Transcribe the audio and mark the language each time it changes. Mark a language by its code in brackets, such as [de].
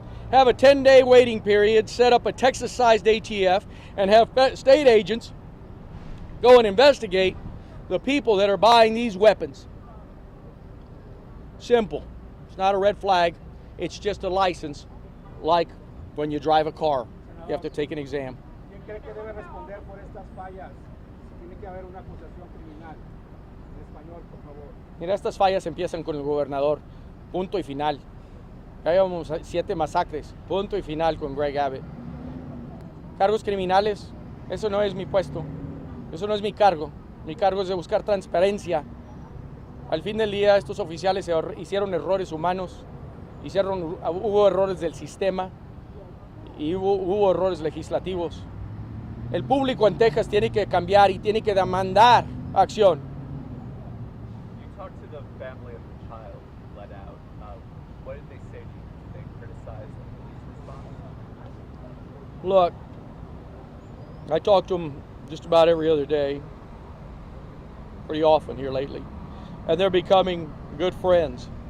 [en] Have a 10-day waiting period, set up a Texas-sized ATF, and have state agents go and investigate the people that are buying these weapons. Simple. It's not a red flag. It's just a license, like when you drive a car. You have to take an exam. [es] ¿Quién cree que debe responder por estas fallas? Tiene que haber una acusación criminal. En español, por favor. Mira, estas fallas empiezan con el gobernador. Punto y final. Ya llevamos 7 masacres. Punto y final con Greg Abbott. Cargos criminales, eso no es mi puesto. Eso no es mi cargo. Mi cargo es de buscar transparencia. Al fin del día, estos oficiales hicieron errores humanos, hubo errores del sistema y hubo errores legislativos. El público en Texas tiene que cambiar y tiene que demandar acción. [en] You talked to the family of the child let out. What did they say to you? Did they criticize the police response? Look, I talk to them just about every other day, pretty often here lately, and they're becoming good friends.